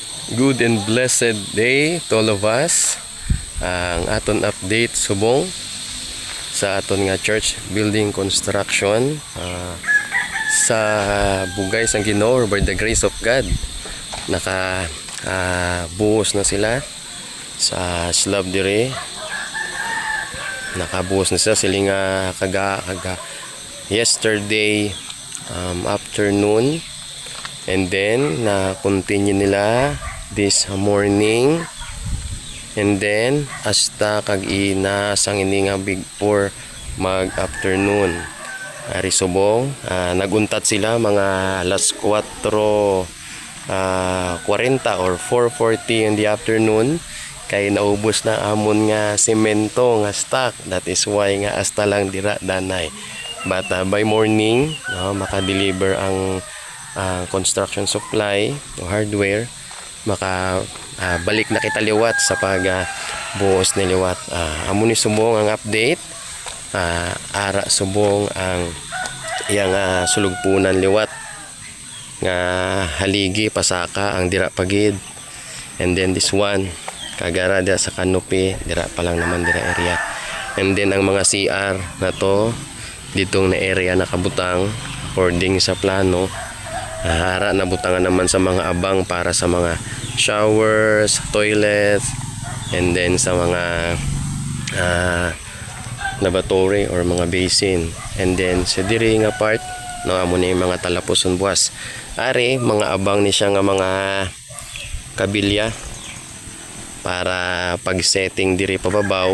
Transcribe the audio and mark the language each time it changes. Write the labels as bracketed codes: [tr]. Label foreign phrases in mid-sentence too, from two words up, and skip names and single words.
[en] Good and blessed day to all of us. [hil] Ang aton update subong sa aton nga church building construction sa bugay sang Ginoo, [en] by the grace of God [hil] naka buhos na sila sa slab dire. Nakabuhos na sila siling kaga [en] yesterday afternoon, and then [hil] na continue nila [en] this morning, and then [hil] hasta kag ina sang ini nga big 4 mag afternoon. Ari subong naguntat sila mga alas 4:40 or 4:40 [en] in the afternoon, [hil] kay naubos na amon nga semento nga stock. [en] That is why [hil] nga hasta lang dira danay. [en] But by morning [hil] maka-deliver ang [en] construction supply [hil] o hardware, maka balik na kita liwat sa pag buhos ni liwat. Amo ni subong ang update. Ara subong ang iyang sulugpunan liwat nga haligi pasaka ang dira pagid, [en] and then this one [hil] kagara dira sa canopy dira pa lang naman dira area, [en] and then [hil] ang mga CR na to ditong na area nakabutang according sa plano. Hara na butangan naman sa mga abang para sa mga [en] showers, toilets, and then [hil] sa mga lavatory or mga basin. [en] And then [hil] sa diri nga part amo ni mga talaposon buwas. Ari mga abang ni siya nga mga kabilya para pag setting diri pababaw.